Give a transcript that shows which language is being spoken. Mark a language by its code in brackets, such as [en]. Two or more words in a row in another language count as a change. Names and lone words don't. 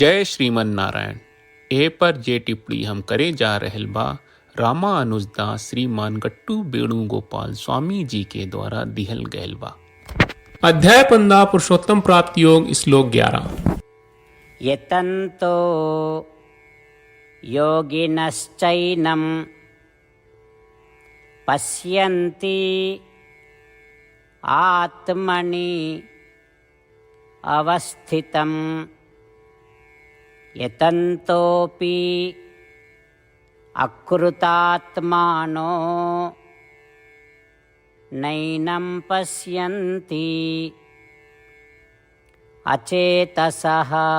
[bho] जय श्रीमन नारायण। ए पर जे टिप्पणी हम करे जा रहल बा रामानुजदास श्रीमान गट्टू वेणुगोपाल स्वामी जी के द्वारा दिहल गयल बा। अध्याय 15 पुरुषोत्तम प्राप्त योग श्लोक 11। [sa] यतन्तो योगिनश्चैनं पश्यन्ति आत्मनि अवस्थितं यतन्तोऽपि अकृतात्मानो नैनं पश्यन्ति अचेतसः।